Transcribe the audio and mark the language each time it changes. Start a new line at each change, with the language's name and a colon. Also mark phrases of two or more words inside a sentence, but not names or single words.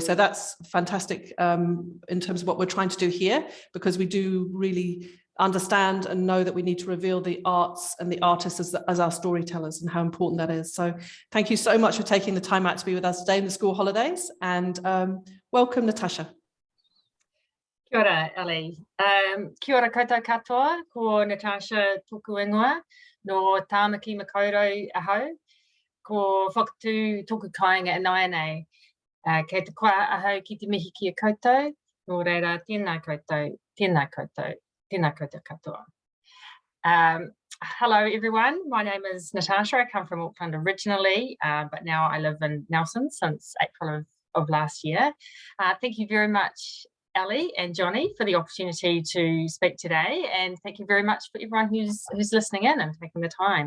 English: So that's fantastic in terms of what we're trying to do here, because we do really understand and know that we need to reveal the arts and the artists as our storytellers and how important that is. So thank you so much for taking the time out to be with us today in the school holidays, and welcome, Natasha.
Māori: Kia ora, Ali. Kia ora koutou katoa, ko Natasha toku ingoa, no tāmaki makaurau ahau, ko whakatū toku kāinga anaia kei te koa ahau ki te mihi ki a koutou, no reira tēnā koutou, tēnā koutou.
English: Hello everyone, my name is Natasha. I come from Auckland originally, but now I live in Nelson since April of last year. Thank you very much, Ali and Johnny, for the opportunity to speak today, and thank you very much for everyone who's listening in and taking the time.